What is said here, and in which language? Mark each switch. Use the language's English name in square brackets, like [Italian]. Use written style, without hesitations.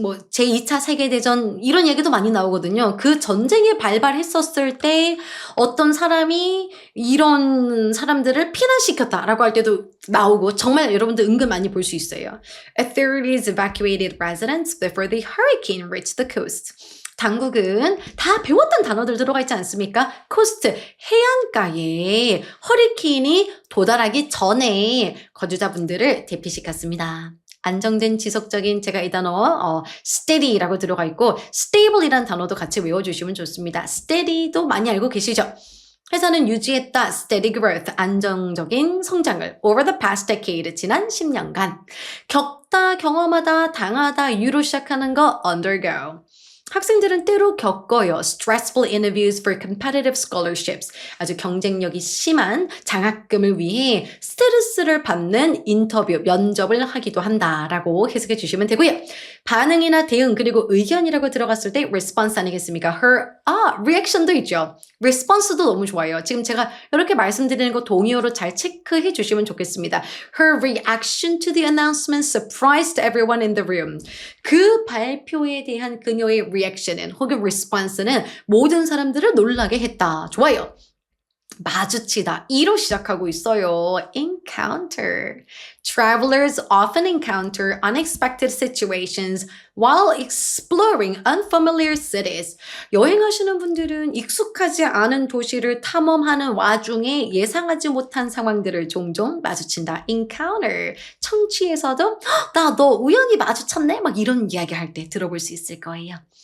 [Korean] 제2차 세계대전 이런 얘기도 많이 나오거든요. 그 전쟁에 발발했었을 때 어떤 사람이 이런 사람들을 피난시켰다라고 할 때도 나오고 정말 여러분들 은근 많이 볼 수 있어요. [English] Authorities evacuated residents before the hurricane reached the coast. [Korean] 당국은 다 배웠던 단어들 들어가 있지 않습니까? 코스트, 해안가에 허리케인이 도달하기 전에 거주자분들을 대피시켰습니다. 안정된 지속적인 제가 이 단어 steady라고 들어가 있고 stable이라는 단어도 같이 외워주시면 좋습니다. steady도 많이 알고 계시죠? 회사는 유지했다 [English] steady growth, [Korean] 안정적인 성장을 [English] over the past decade, [Korean] 지난 10년간. 겪다, 경험하다, 당하다, U로 시작하는 거 undergo. 학생들은 때로 겪어요. [English] Stressful interviews for competitive scholarships. [Korean] 아주 경쟁력이 심한 장학금을 위해 스트레스를 받는 인터뷰, 면접을 하기도 한다라고 해석해 주시면 되고요. 반응이나 대응 그리고 의견이라고 들어갔을 때 response 아니겠습니까? reaction도 있죠. response도 너무 좋아요. 지금 제가 이렇게 말씀드리는 거 동의어로 잘 체크해 주시면 좋겠습니다. [English] Her reaction to the announcement surprised everyone in the room. [Korean] 그 발표에 대한 그녀의 reaction은 혹은 response는 모든 사람들을 놀라게 했다. 좋아요. 마주치다. 이로 시작하고 있어요. [English] encounter. Travelers often encounter unexpected situations while exploring unfamiliar cities. [Korean] 여행하시는 분들은 익숙하지 않은 도시를 탐험하는 와중에 예상하지 못한 상황들을 종종 마주친다. [English] encounter. [Korean] 청취에서도 나 너 우연히 마주쳤네? 막 이런 이야기 할 때 들어볼 수 있을 거예요.